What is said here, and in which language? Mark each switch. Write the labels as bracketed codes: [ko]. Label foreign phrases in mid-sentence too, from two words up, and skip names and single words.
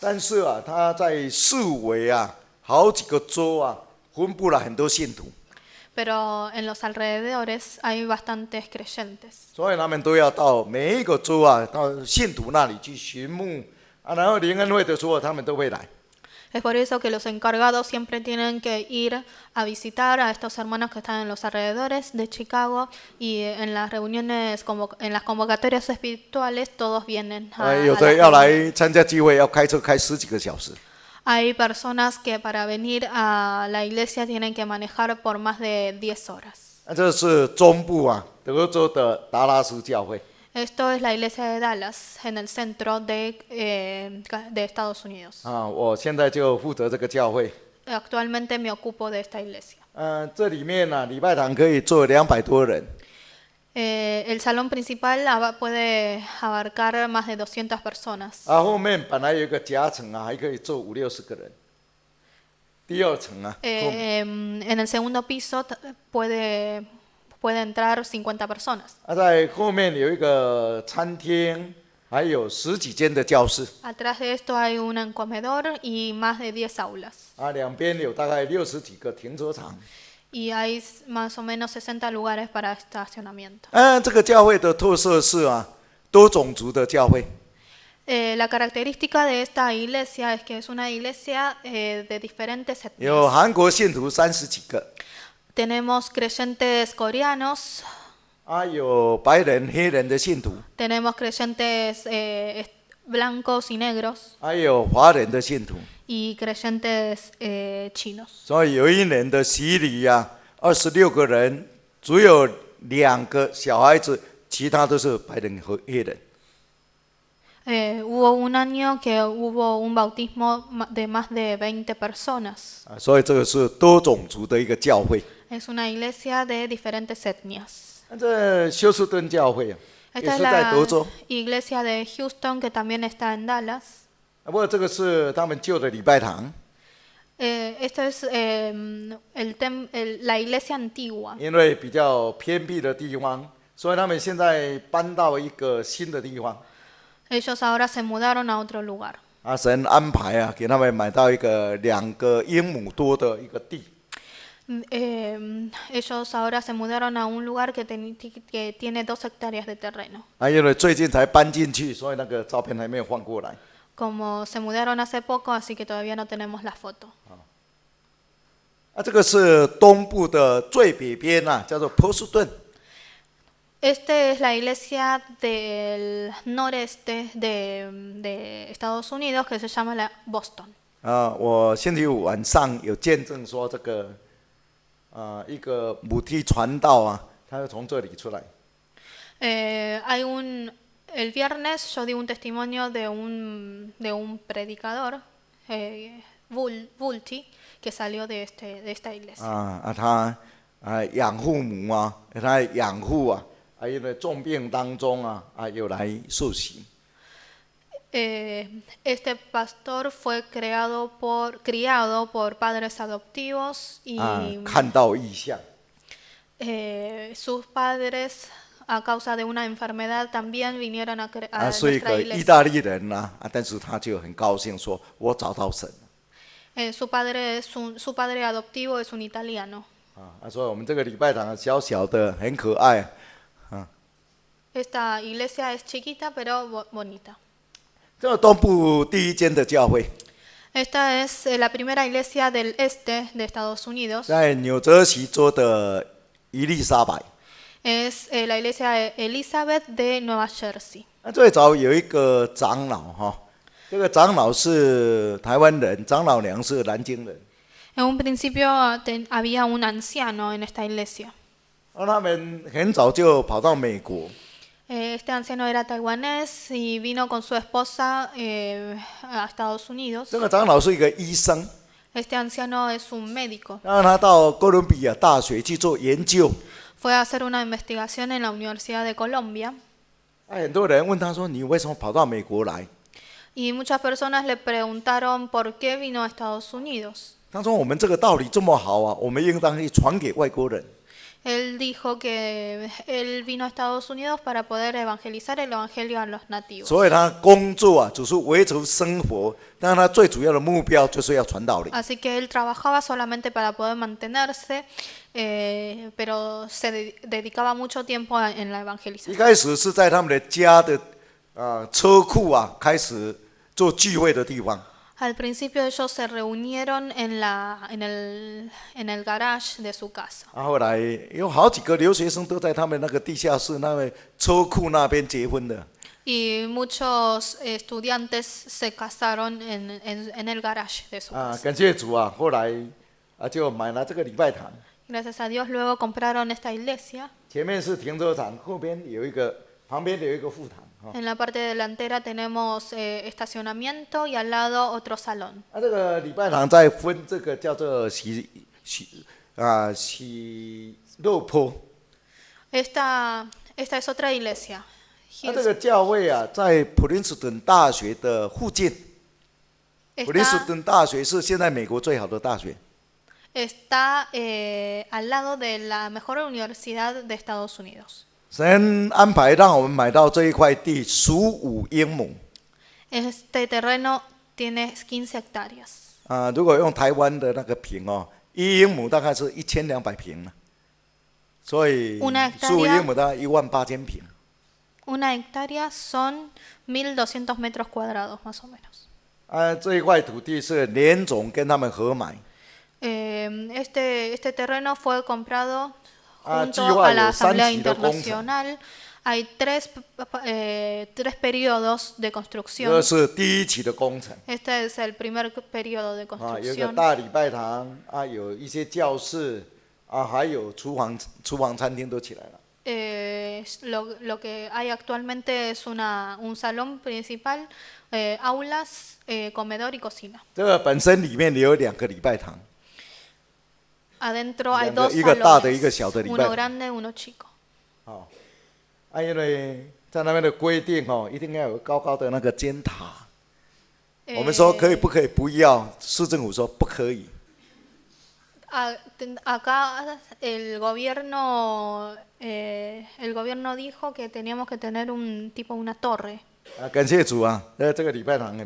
[zh] 但是啊，他在四围啊，好几个州啊，分布了很多信徒。 [es] Pero en los alrededores hay bastantes creyentes. [zh] 所以他们都要到每一个州啊，到信徒那里去寻牧然后灵恩会的时候，他们都会来。 [es] Es por eso que los encargados siempre tienen que ir a visitar a estos hermanos que están en los alrededores de Chicago y en las reuniones, en las convocatorias espirituales, todos vienen a [zh] 有的要来参加聚会，要开车开10几个小时。 [es] Hay personas que para venir a la iglesia tienen que manejar por más de 10 horas. [zh] 这是中部啊，德州的达拉斯教会。 [es] Esto es la iglesia de Dallas, en el centro de Estados Unidos. [zh] 我现在就负责这个教会。 [es] Actualmente me ocupo de esta iglesia. [zh] 这里面呢，礼拜堂可以坐200多人。 [es] El salón principal puede abarcar más de 200 personas. [zh] 后面本来有一个夹层啊，还可以坐50、60个人。第2层啊。 [es] En el segundo piso puede entrar 50 personas. [zh] 在后面有一个餐厅，还有10几间的教室。 [es] Atrás de esto hay un comedor y más de 10 aulas. [zh] 两边有大概60几个停车场。 [es] Y hay más o menos 60 lugares para estacionamiento. [zh] 这个教会的特色是啊，多种族的教会。 [es] La característica de esta iglesia es que es una iglesia de diferentes [zh] 有 [es] etnias. [zh] 韩国信徒30几个。 [es] Tenemos creyentes coreanos, [zh] 有白人、黑人的信徒。 [es] tenemos creyentes blancos y negros [zh] 还有华人的信徒。 [es] y creyentes chinos. [zh] 所以有一年的洗礼啊，26个人，只有2个小孩子，其他都是白人和黑人。 [es] Hubo un año que hubo un bautismo de más de 20 personas. [zh] 所以这个是多种族的一个教会。 [es] Es una iglesia de diferentes etnias. [zh] 这休斯顿教会啊，也 [es] Esta [zh] 是 [es] es [zh] 在 [es] la [zh] 德州。 [es] iglesia de Houston que también está en Dallas. [zh] 不过这个是他们旧的礼拜堂， [es] Esto es la iglesia antigua. [zh] 因为比较偏僻的地方，所以他们现在搬到一个新的地方。 [es] Ellos ahora se mudaron a otro lugar. [zh] 神安排啊，给他们买到一个2个英亩多的一个地。 [es] ellos ahora se mudaron a un lugar que tiene 2 hectáreas de terreno. [zh] 因为最近才搬进去，所以那个照片还没有换过来。 [es] Como se mudaron hace poco, así que todavía no tenemos la foto. [zh] 这个是东部的最北边啊，叫做波士顿。 [es] Esta es la iglesia del noreste de Estados Unidos que se llama la Boston. [zh] 我星期五晚上有见证说这个一个母梯传道啊，他就从这里出来。 [es] El viernes yo di un testimonio de un predicador, Vulti, que salió de esta iglesia. [zh] 他养父母啊，他养父啊，因为重病当中有来受洗。 [es] Este pastor fue criado por padres adoptivos y [zh] 看到异象。 [es] sus padres a causa de una enfermedad también vinieron a [zh] 是一 [es] nuestra [zh] 个意 [es] iglesia. [zh] 大利人但是他就很高兴说，我找到神。 [es] Su padre adoptivo es un italiano. [zh] 所以我们这个礼拜堂小小的很可爱。 [es] Esta iglesia es chiquita pero bonita. [zh] 这东部第一间的教会， [es] Esta es la primera iglesia del este de Estados Unidos. [zh] 在纽泽西州的伊丽莎白。 [es] Es la iglesia Elizabeth de Nueva Jersey. [zh] 最早有一个长老这个长老是台湾人，长老娘是南京人。 [es] En un principio había un anciano en esta iglesia. [zh] 他们很早就跑到美国。 [es] Este anciano era taiwanés y vino con su esposa a Estados Unidos. [zh] 这个长老是一个医生， [es] Este anciano es un médico. [zh] 让他到哥伦比亚大学去做研究。 [es] Fue a hacer una investigación en la Universidad de Colombia. [zh] 很多人问他说：“你为什么跑到美国来？” [es] Y muchas personas le preguntaron por qué vino a Estados Unidos. [zh] 他说：“我们这个道理这么好啊，我们应当去传给外国人。” [es] Él dijo que él vino a Estados Unidos para poder evangelizar el evangelio a los nativos. [zh] 所以他工作只是维持生活，但他最主要的目标就是要传道理。 [es] Así que él trabajaba solamente para poder mantenerse, pero se dedicaba mucho tiempo en la [zh] 一 [es] evangelización. [zh] 开始是在他们的家的车库开始做聚会的地方。 [es] Al principio ellos se reunieron en el garage de su casa. [zh] 后来有好几个留学生都在他们那个地下室那个车库那边结婚的。 [es] Y muchos estudiantes se casaron en el garage de su casa. [zh] 感谢主啊！后来就买了这个礼拜堂。 [es] Gracias a Dios luego compraron esta iglesia. [zh] 前面是停车场，后边有一个，旁边有一个副堂。 [es] En la parte delantera tenemos estacionamiento y al lado otro salón. [zh] 这个礼拜堂再分这个叫做喜乐坡。 [es] Esta es otra iglesia. [zh] 这个教会在普林斯顿大学的附近。普林斯顿大学是现在美国最好的大学。 [es] Está al lado de la mejor universidad de Estados Unidos. [zh] 神安排让我们买到这一块地，15英亩。 [es] Este terreno tiene 15 hectáreas. [zh] 如果用台湾的那个平1英亩大概是1200平，所以15英亩大概18000平。 [es] Una hectárea son 1200 metros cuadrados más o menos. [zh] 这一块土地是联总跟他们合买。 [es] Este terreno fue comprado junto a la Asamblea Internacional. Hay tres periodos de construcción. [zh] 这是第一期的工程。 [es] Este es el primer periodo de [zh] 有一个 [es] construcción. [zh] 大礼拜堂有一些教室还有厨房餐厅都起来了。 [es] Lo que hay actualmente es un salón principal, aulas, comedor y cocina. [zh] 这个本身里面有2个礼拜堂。 [es] Adentro hay 2 [zh] 一个大的，一个 [es] salones, [zh] 小的礼拜 [es] uno [zh] 堂。 [es] grande, uno chico. [zh] 因为在那边的规定一定要有高高的那个尖塔。我们说可以不可以？不要，市政府说不可以。 [es] Acá el gobierno dijo que teníamos que tener una torre.